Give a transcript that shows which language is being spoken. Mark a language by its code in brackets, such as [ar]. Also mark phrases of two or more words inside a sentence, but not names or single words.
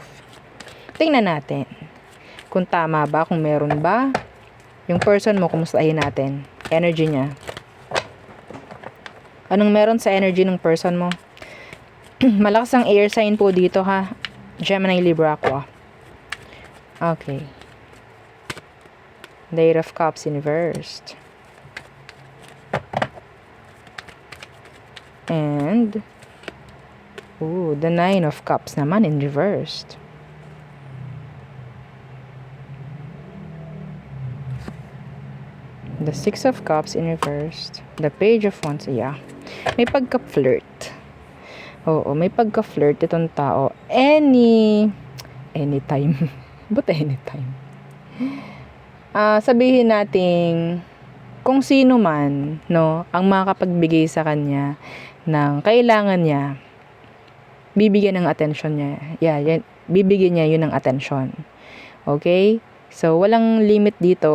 [tl] Tingnan natin kung tama ba, kung meron ba. Yung person mo, kumustahin natin. Energy niya. Anong meron sa energy ng person mo? Malakas ang [en] air sign [tl] po dito, ha? Gemini, Libra, Aqua. Okay. [en] The 8 of Cups inversed. And the 9 of Cups naman in reversed. The 6 of Cups in reversed. The Page of Wands, yeah. [tl] May pagka-flirt. Oo, may pagka-flirt itong tao. [en] Anytime. But anytime. [tl] Sabihin natin, kung sino man, no, ang makapagbigay sa kanya ng kailangan niya, bibigyan ng attention niya. Yeah, bibigyan niya yun ng attention. Okay? So, walang limit dito.